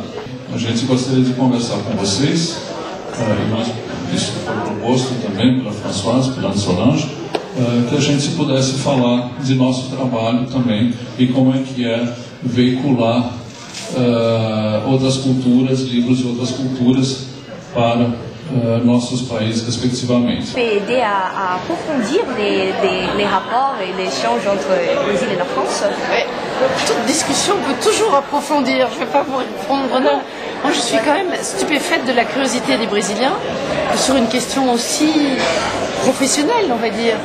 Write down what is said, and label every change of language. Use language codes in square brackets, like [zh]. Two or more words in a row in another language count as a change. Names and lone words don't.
[pt] A gente gostaria de conversar com vocês, e nós, isso foi proposto também pela Françoise, pela Solange, que a gente pudesse falar de nosso trabalho também e como é que é veicular outras culturas, livros de outras culturas para nossos países respectivamente. [fr] Aider à approfondir les rapports et l'échange entre le Brésil et la France. Ouais. Toute discussion peut toujours approfondir, je ne vais pas vous répondre non. Moi je suis quand même stupéfaite de la curiosité des Brésiliens, que sur une question aussi professionnelle on va dire.